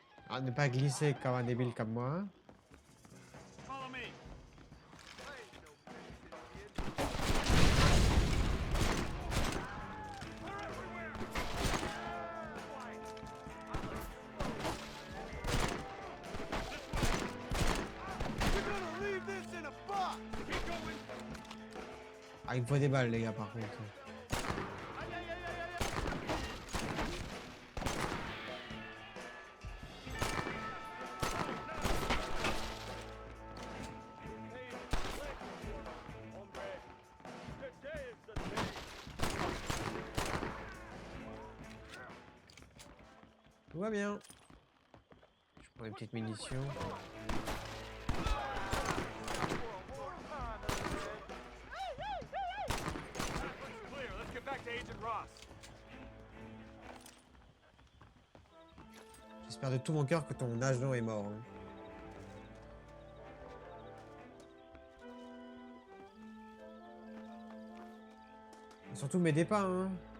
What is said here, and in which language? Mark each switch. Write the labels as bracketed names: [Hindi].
[French] Ah, ne pas glisser comme un débile comme moi. [English] Follow me. You're gonna leave this in a box! Keep going. [French] Ah, il me faut des balles, les gars, par contre. Tout va bien. Je prends une petite munition. [English] Clear. Let's get back to Agent Ross. [French] J'espère de tout mon cœur que ton agent est mort. Hein. Et surtout m'aidez pas, hein.